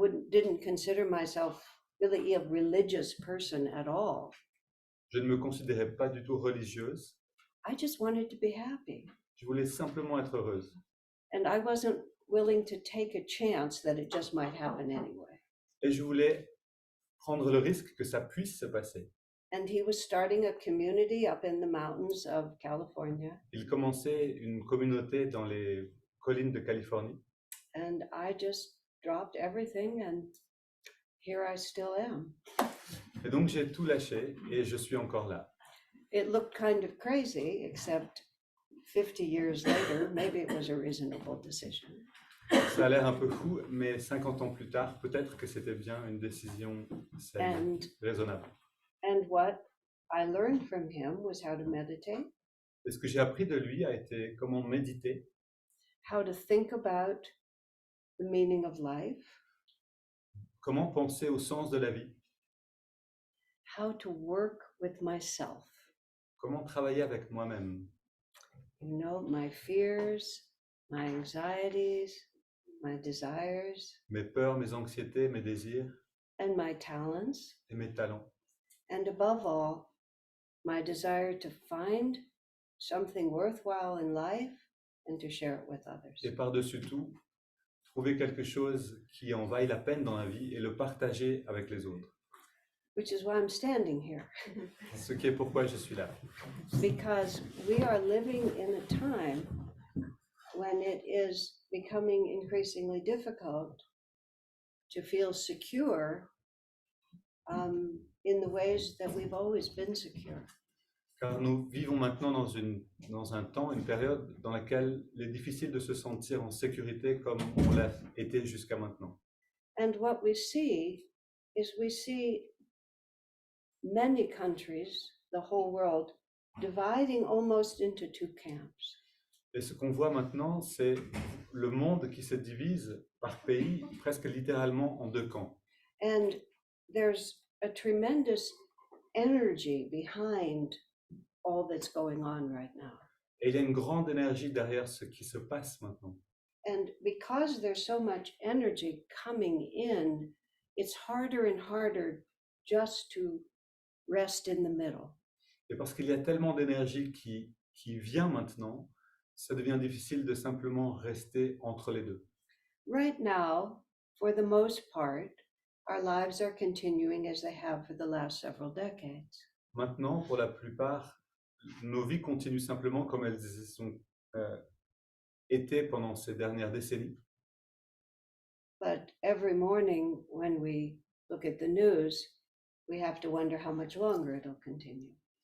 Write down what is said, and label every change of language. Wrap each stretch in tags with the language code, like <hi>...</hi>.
<en>Didn't consider myself really a religious person at all.</en> <fr>Je ne me considérais pas du tout religieuse.</fr> <en>I just wanted to be happy.</en> <fr>Je voulais simplement être heureuse.</fr> <en>And I wasn't willing to take a chance that it just might happen anyway.</en> <fr>Et je voulais prendre le risque que ça puisse se passer.</fr> <en>And he was starting a community up in the mountains of California.</en> <fr>Il commençait une communauté dans les collines de Californie.</fr> <en>And I just dropped everything and here I still am.</en> <fr>Et donc j'ai tout lâché et je suis encore là.</fr> <en>It looked kind of crazy, except 50 years later, maybe it was a reasonable decision.</en> <fr>Ça a l'air un peu fou, mais 50 ans plus tard, peut-être que c'était bien une décision saine, raisonnable.</fr> <en>And what I learned from him was how to meditate,</en> <fr>Et ce que j'ai appris de lui a été comment méditer,</fr> <en>how to think about the meaning of life,</en> <fr>comment penser au sens de la vie,</fr> <en>how to work with myself.</en> <fr>comment travailler avec moi-même.</fr> <en>You know, my fears, my anxieties, my desires,</en> <fr>Mes peurs, mes anxiétés, mes désirs</fr> <en>and my talents,</en> <fr>et mes talents.</fr> <en>and above all, my desire to find something worthwhile in life and to share it with others.</en> <fr>Et par-dessus tout, trouver quelque chose qui en vaille la peine dans la vie et le partager avec les autres.</fr> <en>Which is why I'm standing here.</en> <fr>Ce qui est pourquoi je suis là.</fr> <en>Because we are living in a time when it is becoming increasingly difficult to feel secure in the ways that we've always been secure.</en> <fr>Car nous vivons maintenant dans un temps, une période dans laquelle il est difficile de se sentir en sécurité comme on l'a été jusqu'à maintenant.</fr> <en>And what we see is many countries, the whole world, dividing almost into two camps.</en> <fr>Et ce qu'on voit maintenant, c'est le monde qui se divise par pays, presque littéralement en deux camps.</fr> <en>And there's a tremendous energy behind all that's going on right now.</en> <fr>Et il y a une grande énergie derrière ce qui se passe maintenant.</fr> <en>And because there's so much energy coming in, it's harder and harder just to rest in the middle.</en> <fr>Et parce qu'il y a tellement d'énergie qui vient maintenant, ça devient difficile de simplement rester entre les deux.</fr> <en>Right now, for the most part, our lives are continuing as they have for the last several decades.</en> <fr>Maintenant, pour la plupart, nos vies continuent simplement comme elles ont été pendant ces dernières décennies.</fr> <en>But every morning when we look at the news, we have to wonder how much longer it'll continue.</en>